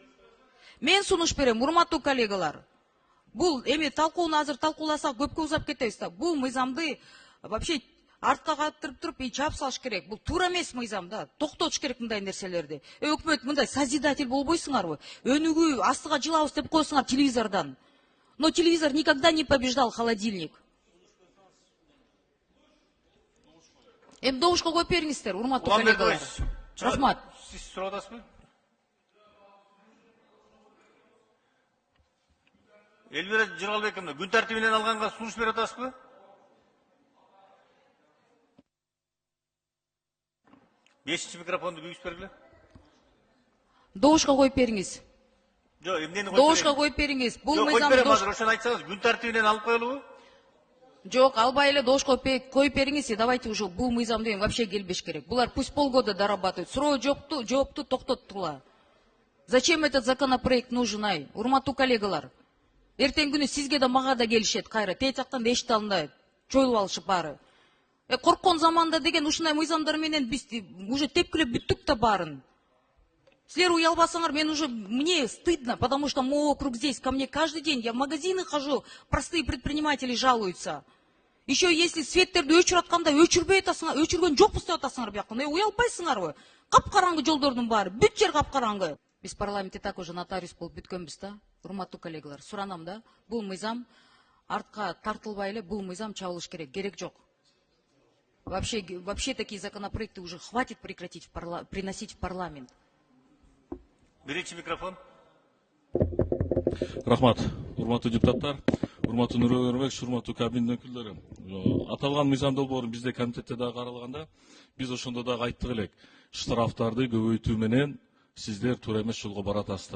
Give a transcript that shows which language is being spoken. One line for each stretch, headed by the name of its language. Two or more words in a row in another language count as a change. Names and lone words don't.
Kyrgyz: Мен сунуш берем, урматтуу коллегалар. Бул эми талкууну азыр талкууласак көпкө узап кетебиз да. Бул мыйзамды вообще артка каттырып туруп чаап салыш керек. Бул туура эмес мыйзам да. Токтотуш керек мындай нерселерди. Өкмөт мындай созидатель болбойсуңарбы? Өнүгүү астыга жылабыз деп койсуңар телевизордон.
Russian: Но телевизор никогда не побеждал холодильник.
Kyrgyz: Добушка коюп бериңиздер, урматтуу коллегалар. Рахмат. Сиз сурап атасызбы? Элвира Жыргалбековна, күн тартибинен алганга сунуш берип атасызбы? Бешинчи микрофонду күйгүзүп бергиле. Добушка коюп бериңиз. Жок, эмнени коюп Добушка коюп бериңиз. Бул мыйзамды ошону айтсаңыз, күн тартибинен алып коелубу? Жок, албай эле добушка коюп бериңиз.
Russian: Давайте уже
Kyrgyz: бул мыйзамды вообще келбеш керек.
Russian: Булар пусть полгода дорабатывают.
Kyrgyz: Суроо жоопту токтоттула.
Russian: Зачем этот законопроект нужен,
Kyrgyz: ай? Урматтуу коллегалар. Эртең күнү сизге да мага да келишет кайра. Тээ жактан да эшите алындай. Чойлуп алышып баары. Корккон заманда деген ушундай мыйзамдар менен биз уже тепкилеп бүттүк да баарын. Силер уялбасаңар,
Russian: мне стыдно, потому что мой округ здесь, ко мне каждый день, я в магазины хожу, простые предприниматели жалуются. Еще если
Kyrgyz: светтерди өчүрүп атканда өчүрбөй атасыңар, өчүргөн жокпуз деп атасыңар бияка. Уялбайсыңарбы? Капкараңгы жолдордун баары, бүт жер капкараңгы. Биз парламентте так уже нотариус болуп бүткөнбүз да, урматтуу коллегалар. Суранам да, бул мыйзам артка тартылбай эле, бул мыйзам чабылыш керек, керек жок.
Russian: Вообще такие законопроекты уже хватит прекратить приносить в парламент.
Kyrgyz: Биринчи микрофон. Рахмат, урматтуу депутаттар, урматтуу Нурбек Өрбекович, урматтуу кабинет өкүлдөрү. Аталган мыйзам долбоорун бизде комитетте дагы каралганда, биз ошондо дагы айттык элек, штрафтарды көбөйтүү менен сиздер туура эмес жолго баратасыздар.